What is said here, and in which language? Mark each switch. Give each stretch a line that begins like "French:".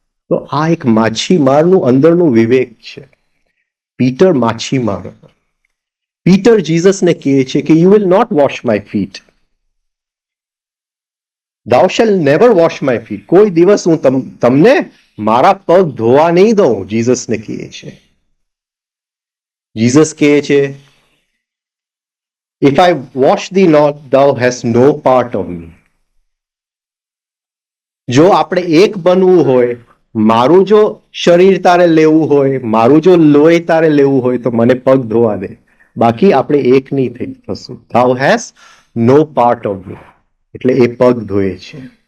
Gujarati: તો આ એક માછીમારનું અંદરનું વિવેક છે. પીટર માછીમાર હતો. પીટર જીસસને કહે છે કે
English: You will not wash my feet, thou shall never wash my feet.
Gujarati: કોઈ દિવસ હું તમને મારા પગ ધોવા નહીં દઉં, જીસસને કહે છે. જીસસ કહે છે,
English: if I wash thee not, thou hast no part of me.
Gujarati: જો આપણે એક બનવું હોય, મારું જો શરીર તારે લેવું હોય, મારું જો લોહી તારે લેવું હોય તો મને પગ ધોવા દે, બાકી આપણે એક નહીં થઈ થશું.
English: thou hast no part of me.
Gujarati: એટલે એ પગ ધોએ છે.